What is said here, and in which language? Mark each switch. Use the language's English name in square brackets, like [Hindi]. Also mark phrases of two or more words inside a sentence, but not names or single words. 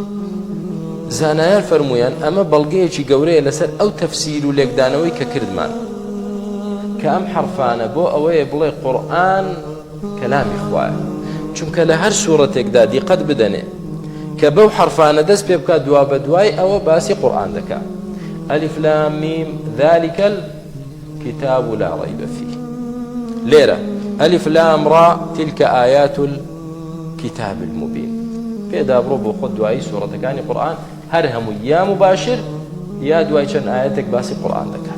[Central Kurdish] زانایان فەرموویان ئەمە بەڵگەیەکی گەورەیە لەسەر ئەو تەفسیر و لێکدانەوەی کە کردمان کە ئەم حرفانە بۆ ئەوەیە بڵێ قورئان کەلامی خوایە. چونکە لە هەر سوورەتێکدا دیقەت بدەنێ کە بەو حرفانە دەست پێ بکات دوا بە دوای ئەوە باسی قورئان دەکات. [Arabic] ئەلیف لام میم ذلك الكتاب لا ريب فيه. [Central Kurdish] لێرە [Arabic] ئەلیف لام ڕا تلك آيات كتاب المبين [Central Kurdish] پێدا بڕۆ بۆ خۆت دوایی سوورەتەکانی قورئان هەر هەمووی یا مباشر یا دوای چەند ئاەتێک باسی قورئان دەکات